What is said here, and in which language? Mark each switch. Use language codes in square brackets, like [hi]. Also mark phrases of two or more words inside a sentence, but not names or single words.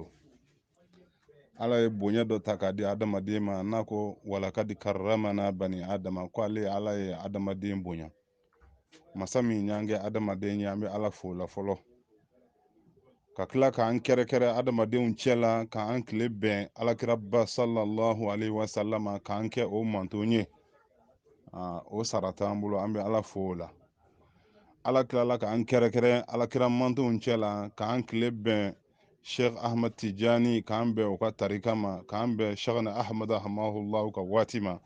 [bm] Ala ye bonya dɔ ta k'a di adamaden ma, n'a ko [ar] ولقد كرمنا بني آدم, [bm] ko ale Ala ye adamaden bonya. Masa min y'an kɛ adamaden ye, an bɛ Ala fo o la fɔlɔ. Ka tila k'an kɛrɛkɛrɛ adamadenw cɛ la, k'an tile bɛn Alakira ba [ar] صلى الله عليه وسلم, [bm] k'an kɛ o manton ye. O sara t'an bolo, an bɛ Ala fo o la. Ala tilala k'an kɛrɛkɛrɛ Alakira mantonw cɛ la, k'an tile bɛn Sheikh Ahmad Tijani, k'an bɛn o ka tarika ma, k'an bɛn Sheikh Ahmad rahimahullah ka waati ma.